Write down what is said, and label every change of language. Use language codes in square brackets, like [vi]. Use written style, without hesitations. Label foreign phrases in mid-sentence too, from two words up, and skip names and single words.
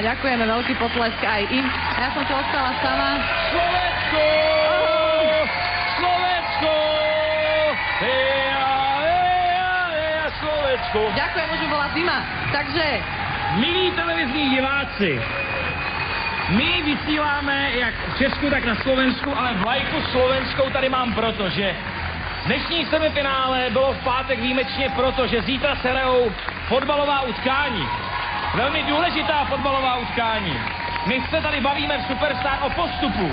[sk] Ďakujeme, veľký potlesk aj im. A ja som tu ostala sama. Slovensko! Slovensko! Slovensko! Ďakujem, už bola zima. Takže... [cs] Milí televizní diváci, my vysíláme jak v Česku, tak na Slovensku, ale vlajku slovenskou tady mám proto, že dnešní semifinále bylo v pátek výjimečně proto, že zítra se hrajou fotbalová utkání. Velmi důležitá fotbalová utkání. My se tady bavíme v Superstar o postupu.